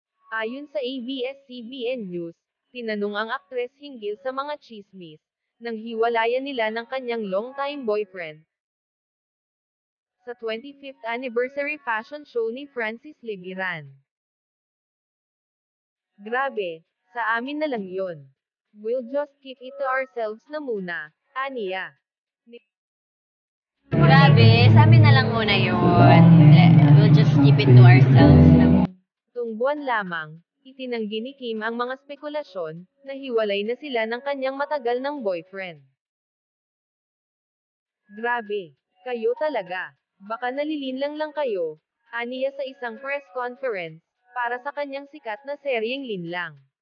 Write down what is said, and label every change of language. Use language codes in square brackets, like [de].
[tl] Ayon sa ABS-CBN News, tinanong ang aktres hinggil sa mga tsismis nang hiwalayan nila ng kanyang long-time boyfriend sa 25th anniversary fashion show ni Francis Libiran. Grabe, sa amin na lang yun. [en] We'll just keep it to ourselves [tl] na muna, aniya. Grabe, sa amin na lang muna yun. [en] We'll just keep it to ourselves na. [tl] Tung buwan lamang, itinanggi ni Kim ang mga spekulasyon na hiwalay na sila ng kanyang matagal ng boyfriend. Grabe, kayo talaga. Baka nalilinlang lang kayo, aniya sa isang press conference para sa kanyang sikat na seryeng Linlang.